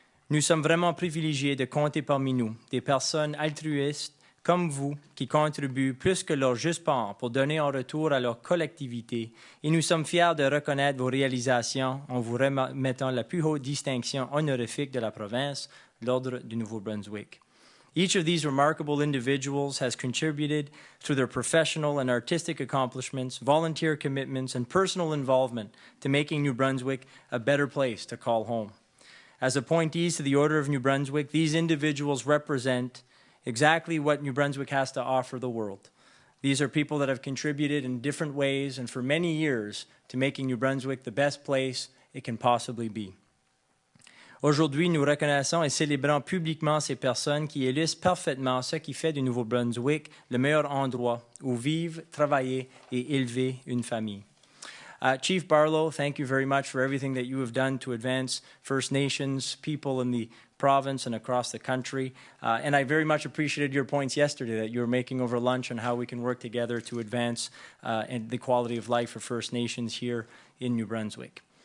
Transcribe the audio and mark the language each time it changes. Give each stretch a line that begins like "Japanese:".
French: Nous sommes vraiment privilégiés de compter parmi nous des personnes altruistes comme vous, qui contribuent plus que leur juste part pour donner en retour à leur collectivité, et nous sommes fiers de reconnaître vos réalisations en vous remettant la plus haute distinction honorifique de la province, l'Ordre du Nouveau-Brunswick.
English: Each of these remarkable individuals has contributed through their professional and artistic accomplishments, volunteer commitments, and personal involvement to making New Brunswick a better place to call home. As appointees to the Order of New Brunswick, these individuals represent exactly what New Brunswick has to offer the world. These are people that have contributed in different ways and for many years to making New Brunswick the best place it can possibly be.
French: Aujourd'hui, nous reconnaissons et célébrons publiquement ces personnes qui illustrent parfaitement ce qui fait du Nouveau-Brunswick le meilleur endroit où vivre, travailler et élever une famille.
English: Chief Barlow, thank you very much for everything that you have done to advance First Nations people in the province and across the country. And I very much appreciated your points yesterday that you were making over lunch on how we can work together to advance and the quality of life for First Nations here in New Brunswick.